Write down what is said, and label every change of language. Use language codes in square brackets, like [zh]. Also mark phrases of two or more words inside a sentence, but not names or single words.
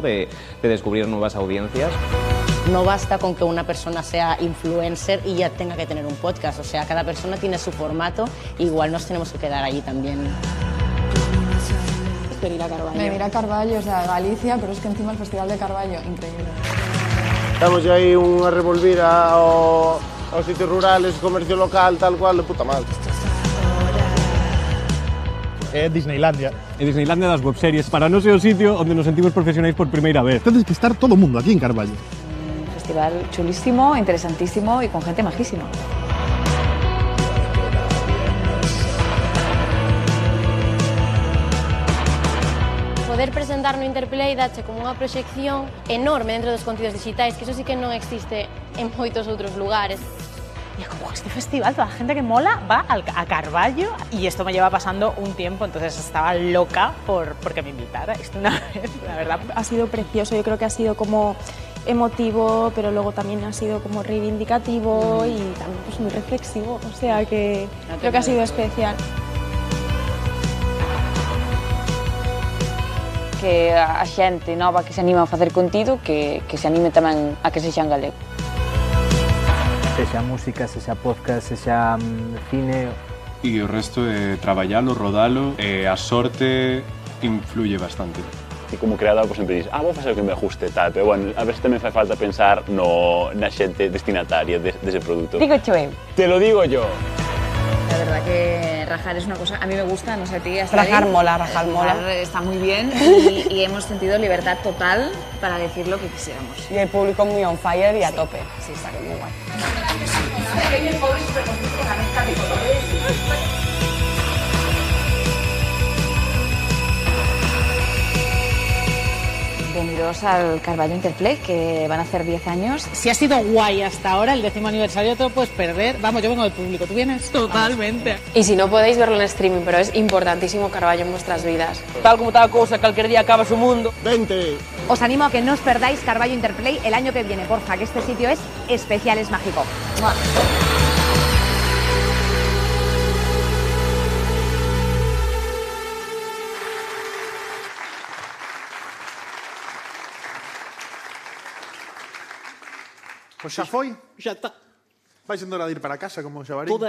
[es] de descubrir nuevas audiencias. No basta con que una persona sea influencer y ya tenga que tener un podcast. O sea, cada persona tiene su formato, igual nos tenemos que quedar allí también. Venir a Carballo. Venir a Carballo, o sea, Galicia, pero es que encima el Festival de Carballo, increíble. [gl] Estamos aí a revolver aos sitios rurales, comercio local, tal cual, [es] de puta madre. [gl] É Disneylandia. É Disneylandia das webseries. Para nós é o sitio onde nos sentimos profesionais por primeira vez. Tens que estar todo o mundo aquí en Carballo. [es] Un festival chulísimo, interesantísimo y con gente majísima. [gl] Poder presentar no Interplay dache como unha proxección enorme dentro dos contidos digitais, que iso sí que non existe en moitos outros lugares. [es] Y es como este festival, toda la gente que mola va a Carballo, y esto me lleva pasando un tiempo, entonces estaba loca porque me invitara esto una vez, la verdad. Ha sido precioso, yo creo que ha sido como emotivo, pero luego también ha sido como reivindicativo y también pues muy reflexivo, o sea que creo que ha sido especial. [gl] Que a xente nova que se anima a facer contido, que se anime tamén a que sexa en galego. Sexa música, sexa podcast, sexa cine. E o resto é traballalo, rodalo, e a sorte [es] influye bastante. [gl] E como creador, pues, sempre dices, vou facer o que me ajuste, tal, [es] pero bueno, [gl] a veces tamén fai falta pensar na xente destinataria dese produto. [es] Digo yo. Te lo digo yo. La verdad que rajar es una cosa, a mí me gusta, no sé a ti. Rajar mola, rajar mola. Está muy bien y hemos sentido libertad total para decir lo que quisiéramos. Y el público muy [en] on fire [es] y a tope. Sí, está muy guay. Bienvenidos al Carballo Interplay, que van a hacer 10 años. Si ha sido guay hasta ahora, el 10º aniversario te lo puedes perder. Vamos, yo vengo del público, ¿tú vienes? Totalmente. Y si no podéis verlo en streaming, pero es importantísimo Carballo en vuestras vidas. Tal como está la cosa, cualquier día acaba su mundo. ¡Vente! Os animo a que no os perdáis Carballo Interplay el año que viene, porfa, que este sitio es especial, es mágico. ¡Mua! [gl] Pois xa foi? Xa está. Vai sendo hora de ir para casa como xabarín.